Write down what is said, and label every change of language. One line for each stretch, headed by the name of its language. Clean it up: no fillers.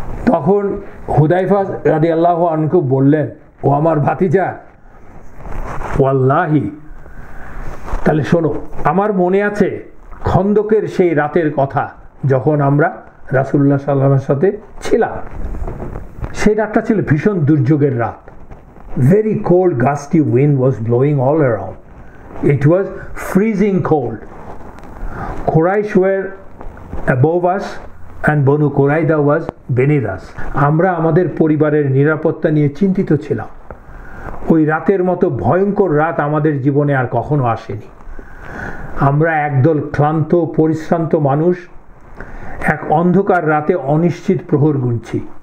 Bangla: তখন হুযায়ফা রাদিয়াল্লাহু আনহু বললেন, ও আমার ভাতিজা, ওয়াল্লাহি, তাহলে শোনো, আমার মনে আছে খন্দকের সেই রাতের কথা, যখন আমরা রাসূলুল্লাহ সাল্লাল্লাহু আলাইহি ওয়াসাল্লামের সাথে ছিলাম। সেই রাতটা ছিল ভীষণ দুর্যোগের রাত।
English: Very cold gusty wind was blowing all around. It was freezing cold. Quraysh were above us and Banu Qurayza was beneath us.
Bangla: আমরা আমাদের পরিবারের নিরাপত্তা নিয়ে চিন্তিত ছিলাম। ওই রাতের মতো ভয়ঙ্কর রাত আমাদের জীবনে আর কখনো আসেনি। আমরা একদল ক্লান্ত পরিশ্রান্ত মানুষ এক অন্ধকার রাতে অনিশ্চিত প্রহর গুনছি।